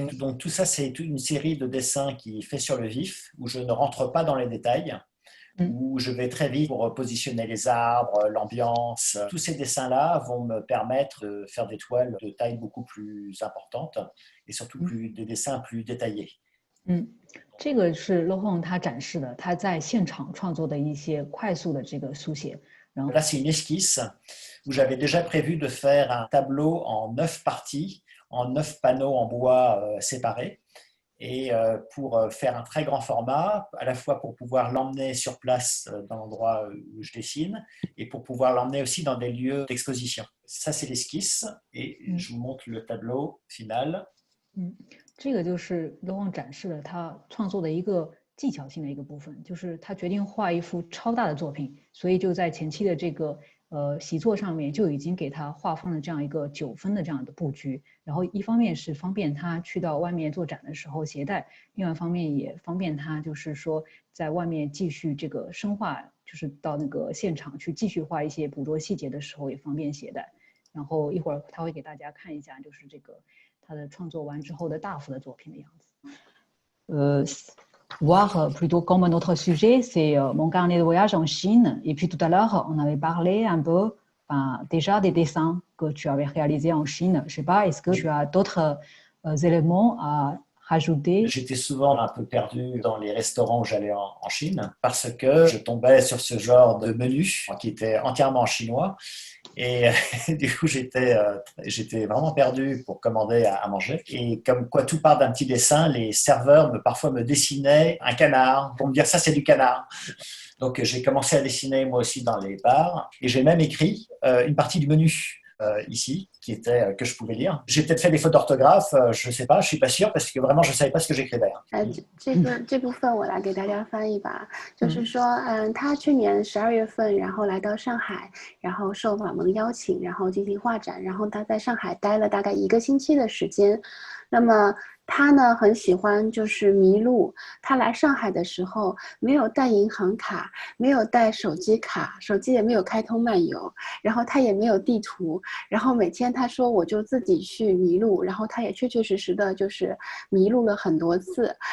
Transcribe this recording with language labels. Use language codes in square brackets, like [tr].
[fr] Donc tout ça, c'est une série de dessins qui est fait sur le vif, où je ne rentre pas dans les détails, où je vais très vite pour positionner les arbres, l'ambiance. Tous ces dessins-là vont me permettre de faire des toiles de taille beaucoup plus importante et surtout des dessins plus détaillés. [zh] 这个是 Laurent 他展示的他在现场创作的一些快速的这个书写。 [fr] Là, c'est une esquisse où j'avais déjà prévu de faire un tableau en 9 parties, en 9 panneaux en bois séparés. Et pour faire un très grand format, à la fois pour pouvoir l'emmener sur place dans l'endroit où je dessine et pour pouvoir l'emmener aussi dans des lieux d'exposition. Ça, c'est l'esquisse et je vous montre le tableau final. [zh] 这个就是 Laurent 展示了他创作的一个技巧性的一个部分，就是他决定画一幅超大的作品，所以就在前期的这个习作上面就已经给他画放了这样一个9分的这样的布局，然后一方面是方便他去到外面做展的时候携带，另外一方面也方便他就是说在外面继续这个深化，就是到那个现场去继续画一些捕捉细节的时候也方便携带。然后一会儿他会给大家看一下，就是这个他的创作完之后的大幅的作品的样子。 [fr] voir plutôt comme notre sujet, c'est mon carnet de voyage en Chine. Et puis tout à l'heure, on avait parlé un peu déjà des dessins que tu avais réalisés en Chine. Je ne sais pas, est-ce que tu as d'autres éléments à rajouter? J'étais souvent un peu perdu dans les restaurants où j'allais en Chine parce que je tombais sur ce genre de menu qui était entièrement en chinois. Et du coup, j'étais vraiment perdu pour commander à manger. Et comme quoi tout part d'un petit dessin, les serveurs parfois me dessinaient un canard pour me dire ça, c'est du canard. Donc, j'ai commencé à dessiner moi aussi dans les bars. Et j'ai même écrit une partie du menu ici, que je pouvais lire. J'ai peut-être fait des fautes d'orthographe, je ne sais pas, je ne suis pas sûr, parce que vraiment, je ne savais pas ce que j'écrivais. [zh] 这部分我来给大家翻译吧，就是说，他去年12月份，然后来到上海，然后受法盟邀请，然后进行画展，然后他在上海待了大概1个星期的时间。那么他呢很喜欢就是迷路，他来上海的时候没有带银行卡，没有带手机卡，手机也没有开通漫游，然后他也没有地图，然后每天他说我就自己去迷路，然后他也确确实实的就是迷路了很多次。